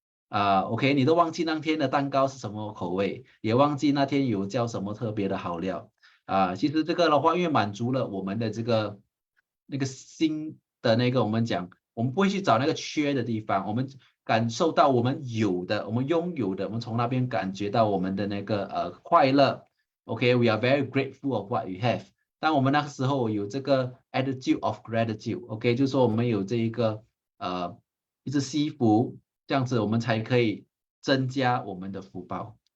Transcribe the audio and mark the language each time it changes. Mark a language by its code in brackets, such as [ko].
[zh] OK，你都忘记那天的蛋糕是什么口味，也忘记那天有叫什么特别的好料其实这个的话，因为满足了我们的那个心的那个，我们讲，我们不会去找那个缺的地方，我们感受到我们有的，我们拥有的，我们从那边感觉到我们的那个快乐 [en] ，OK，we are very grateful of what we have。 [zh] 当我们那个时候有这个 [en] attitude of gratitude， [zh] OK，就是说我们有这一个一直惜福，这样子我们才可以增加我们的福报。